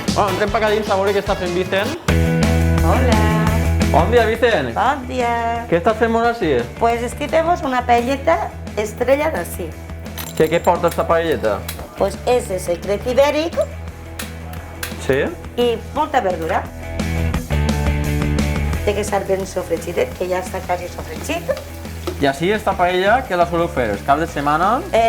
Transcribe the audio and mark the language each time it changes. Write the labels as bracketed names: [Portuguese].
[Catalan] entrem per dins a veure què està fent Vicent. Hola, Bon dia, Vicent. bon dia. Què estàs fent molt així? [Spanish] Pues aquí tenemos una paelleta estrella de sí. [Catalan] Què porta esta paelleta? [Spanish] Pues es de secret ibérico [Catalan] Sí? [Spanish] y [Catalan] molta verdura. Té que estar ben sofregidet, que ja està quasi sofregit. I així esta paella, què la soleu fer? Els caps de setmana?